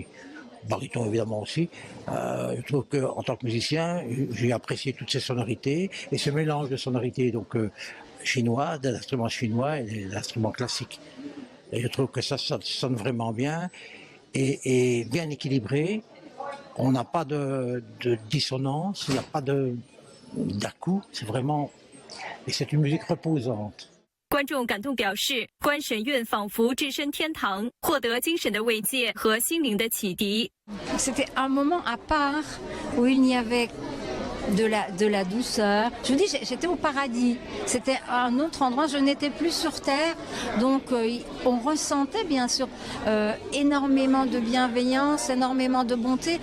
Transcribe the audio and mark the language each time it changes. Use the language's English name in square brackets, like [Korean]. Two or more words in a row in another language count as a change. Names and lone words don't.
[French] Baryton évidemment aussi. Je trouve qu'en tant que musicien, j'ai apprécié toutes ces sonorités et ce mélange de sonorités donc chinois, de l'instrument chinois et de l'instrument classique. Et je trouve que ça sonne vraiment bien et bien équilibré. On n'a pas de dissonance, il n'y a pas d'à-coup. C'est vraiment... Et c'est une musique reposante. [Chinese] 观众感动表示，观神韵仿佛置身天堂，获得精神的慰藉和心灵的启迪。 [French] C'était un moment à part où il y avait de la douceur. Je vous dis, j'étais au paradis. C'était un autre endroit, je n'étais plus sur terre. Donc on ressentait bien sûr énormément de bienveillance, énormément de bonté.